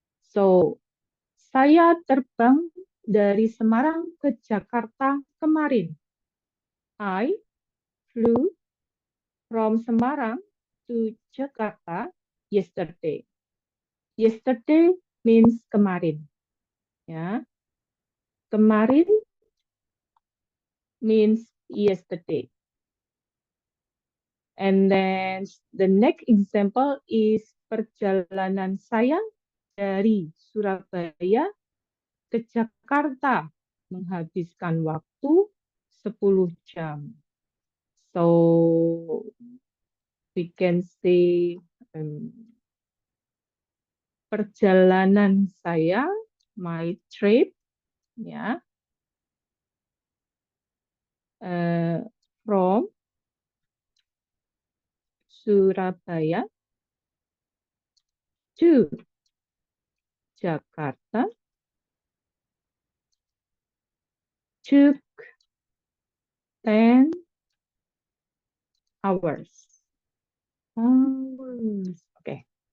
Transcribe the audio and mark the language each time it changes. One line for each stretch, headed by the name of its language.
English: So,
Indonesian: saya terbang dari Semarang ke Jakarta kemarin.
English: I flew from Semarang to Jakarta yesterday. Yesterday means kemarin. Ya. Kemarin means yesterday. And then the next example is
Indonesian: perjalanan saya dari Surabaya ke Jakarta menghabiskan waktu 10 jam.
English: So we can say
Indonesian: perjalanan saya,
English: my trip, ya, from Surabaya to Jakarta took 10 hours. Okay.